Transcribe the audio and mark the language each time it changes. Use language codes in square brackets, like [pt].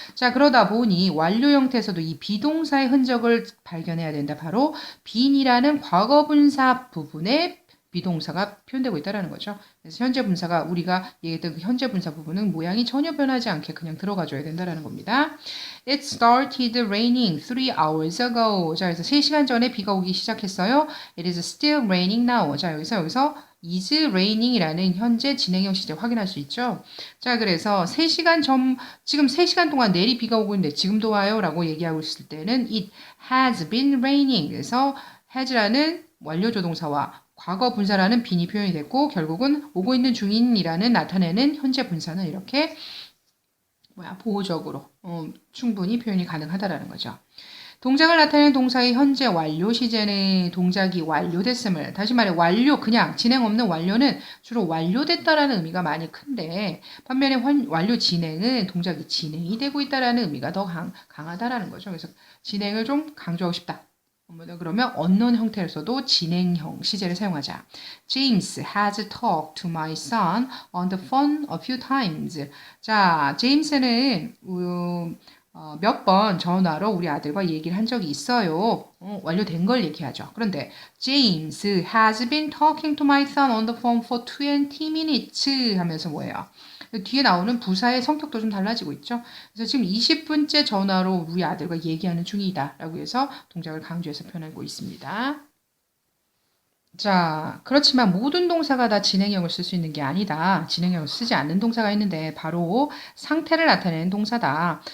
[ko] 자, 그러다 보니 완료 형태에서도 이 비동사의 흔적을 발견해야 된다. 바로 bene이라는 과거 분사 부분에 비동사가 표현되고 있다는 거죠. 그래서 현재 분사가 우리가 얘기했던 그 현재 분사 부분은 모양이 전혀 변하지 않게 그냥 들어가줘야 된다는 겁니다. [en] It started raining 3 hours ago. [ko] 자, 그래서 3시간 전에 비가 오기 시작했어요. [en] It is still raining now. [ko] 자, 여기서 [en] is raining [ko] 이라는 현재 진행형 시제 확인할 수 있죠. 자, 그래서 3시간 전, 지금 3시간 동안 내리 비가 오고 있는데 지금도 와요 라고 얘기하고 있을 때는 [en] it has been raining. [ko] 그래서 has라는 완료 조동사와 과거 분사라는 빈이 표현이 됐고 결국은 오고 있는 중인이라는 나타내는 현재 분사는 이렇게 보호적으로 충분히 표현이 가능하다라는 거죠. 동작을 나타내는 동사의 현재 완료 시제는 동작이 완료됐음을 다시 말해 완료 그냥 진행 없는 완료는 주로 완료됐다라는 의미가 많이 큰데 반면에 완료 진행은 동작이 진행이 되고 있다라는 의미가 더 강하다라는 거죠. 그래서 진행을 좀 강조하고 싶다. 그러면 언론 형태에서도 진행형 시제를 사용하자. [en] James has talked to my son on the phone a few times. [ko] 자, 제임스는 몇 번 전화로 우리 아들과 얘기를 한 적이 있어요. 완료된 걸 얘기하죠. 그런데 [en] James has been talking to my son on the phone for 20 minutes [ko] 하면서 뭐예요? 뒤에 나오는 부사의 성격도 좀 달라지고 있죠. 그래서 지금 20분째 전화로 우리 아들과 얘기하는 중이다 라고 해서 동작을 강조해서 표현하고 있습니다. 자, 그렇지만 모든 동사가 다 진행형을 쓸 수 있는 게 아니다. 진행형을 쓰지 않는 동사가 있는데 바로 상태를 나타내는 동사다.